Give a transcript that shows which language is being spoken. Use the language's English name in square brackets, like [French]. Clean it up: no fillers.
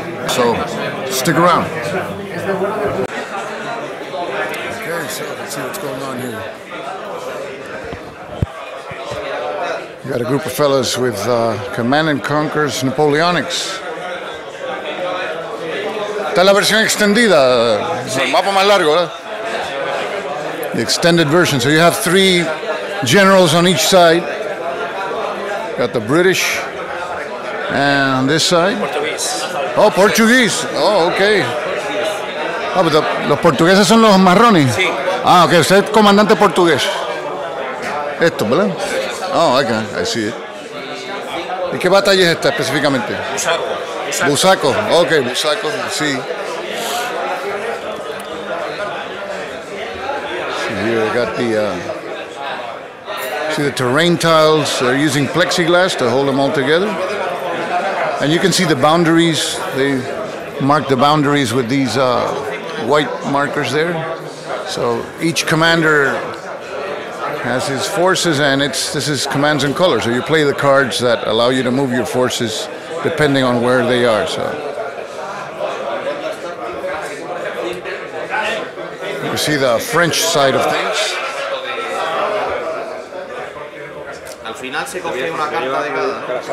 [English] So stick around. Okay, so let's see what's going on here. You got a group of fellas with Command & Conquer's Napoleonics. [Spanish] Esta es la versión extendida, el mapa más largo, ¿verdad? [English] The extended version. So you have three generals on each side. Got the British, and on this side. Portuguese. Oh, Portuguese. Oh, okay. [Spanish] Ah, pero los portugueses son los marrones. Sí. Ah, ok. Usted es comandante portugués. Esto, ¿verdad? [English] Oh, okay. I see it. [Spanish] ¿Y qué batalla es esta específicamente? Busaco. Busaco. Okay, Busaco. Sí. [English] Here we got the see the terrain tiles. They're using plexiglass to hold them all together, and you can see the boundaries. They mark the boundaries with these white markers there. So each commander has his forces, and this is commands and colors. So you play the cards that allow you to move your forces depending on where they are. So you see the French side of things. [Spanish] Al final se coge una carta de cada, ¿no?